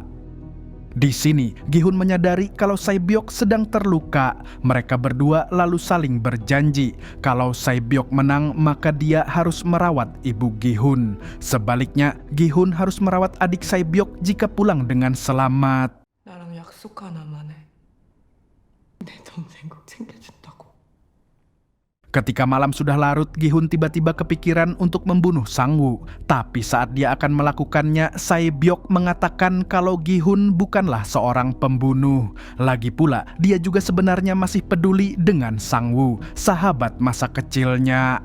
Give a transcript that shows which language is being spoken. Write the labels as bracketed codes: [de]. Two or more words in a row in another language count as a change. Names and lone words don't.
[id] Di sini, Gi-hun menyadari kalau Se-byok sedang terluka. Mereka berdua lalu saling berjanji, kalau Se-byok menang maka dia harus merawat ibu Gi-hun. Sebaliknya, Gi-hun harus merawat adik Se-byok jika pulang dengan selamat. [ko] 나랑 약속 하나만 해. 내 동생 꼭 챙겨준다고. [id] Ketika malam sudah larut, Gi-hun tiba-tiba kepikiran untuk membunuh Sang-woo. Tapi saat dia akan melakukannya, Se-byok mengatakan kalau Gi-hun bukanlah seorang pembunuh. Lagi pula, dia juga sebenarnya masih peduli dengan Sang-woo, sahabat masa kecilnya.